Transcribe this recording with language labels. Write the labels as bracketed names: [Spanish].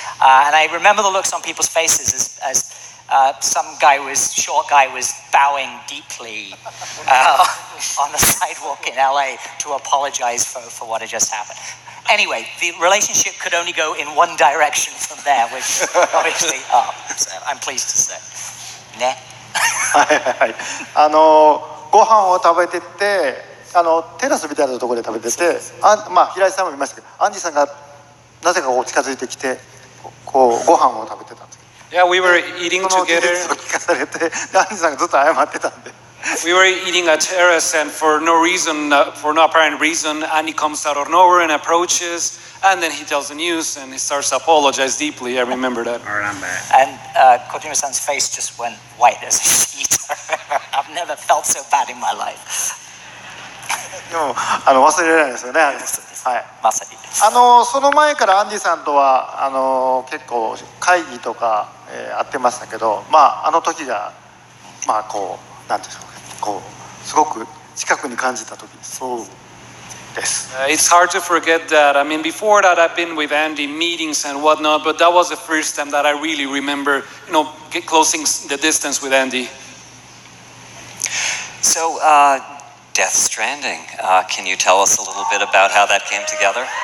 [English] And I remember the looks on people's faces as some short guy was bowing deeply on the sidewalk in LA to apologize for what had just happened. Anyway, the relationship could only go in one direction from there, which obviously up. So I'm pleased to say. ね。 [Japanese] ご飯を食べてて、テラスみたいなところで食べてて、平井さんも見ましたけど、アンジーさんがなぜか近づいてきて、ご飯を食べてたんです。 [English] Yeah, we were eating together. [Japanese] 聞かされて、アンジーさんがずっと謝ってたんで。 [English] We were eating at terrace, and for no apparent reason, Andy comes out of nowhere and approaches, and then he tells the news, and he starts to apologize deeply. I remember that. All right, I'm back. And Kojima-san's face just went white as a sheet. I've never felt so bad in my life. [Japanese] でも忘れられないですよね。はい。まさに。その前からアンディさんとは結構会議とか会ってましたけど、あの時がこうなんていうんでしょうか。すごく近くに感じた時です。そうです。 [English] It's hard to forget that. I mean, before that, I've been with Andy meetings and whatnot, but that was the first time that I really remember, closing the distance with Andy. So, Death Stranding. Can you tell us a little bit about how that came together?